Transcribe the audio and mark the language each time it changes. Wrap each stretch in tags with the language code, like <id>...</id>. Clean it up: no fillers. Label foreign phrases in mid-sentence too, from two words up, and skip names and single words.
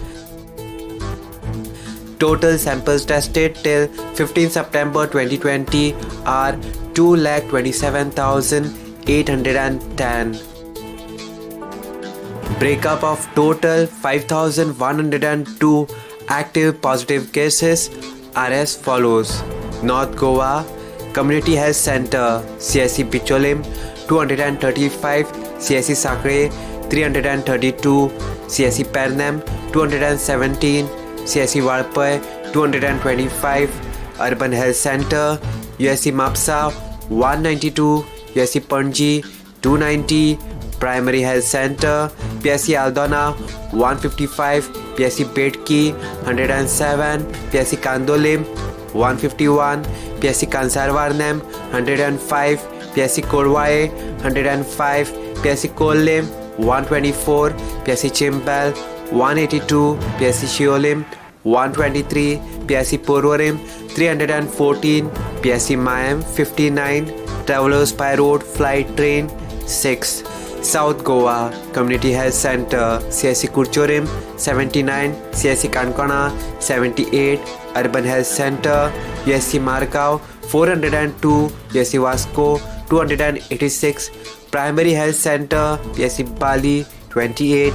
<en>Total samples tested till 15 September 2020 are 2,27,810. Breakup of total 5,102 active positive cases are as follows. North Goa Community Health Center CSC Picholim 235, CSC Sakre 332, CSC Pernam 217, CSC Valpai 225, Urban Health Center USC Mapsa 192, USC Panji 290, Primary Health Center PSC Aldona 155, PSC Bedki 107, PSC Kandolim 151, PSC Kansarvarnam 105, PSC Korwae 105, PSC Kollim 124, PSC Chimbal 182, PSC Shiolim 123, PSC Purwarim 314, PSC Mayam 59, Travelers by Road Flight Train 6. South Goa Community Health Center CSC Kurchorim 79, CSC Kankana 78, Urban Health Center USC Margao 402, USC Vasco 286, Primary Health Center PSC Bali 28,</en>